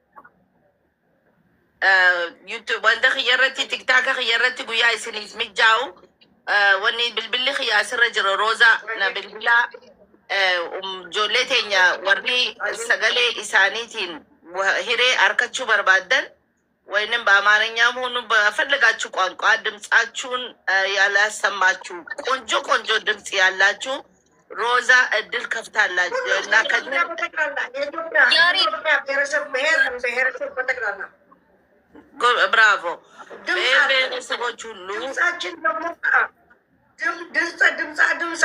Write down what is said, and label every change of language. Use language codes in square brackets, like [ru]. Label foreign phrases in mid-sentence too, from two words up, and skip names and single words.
[om] Wanta kiyyarratti tiktaaka kiyyarratti guyyaa isiniif mijaa'u wanni bilbilli kiyyaa asirra jira roozaa na bilbilaa. Ijoollee teenya warri sagalee isaaniitiin hiree harkachuu barbaadan [am] ወይንም በአማርኛም ሆኑ በፈለጋችሁ ቋንቋ ድምጻችሁን ያላሰማችሁ ቆንጆ ድምጽ ያላችሁ ሮዛ እድል ከፍታላችሁ እና ብራቮ ቤተሰቦች ሁሉ ድምፅ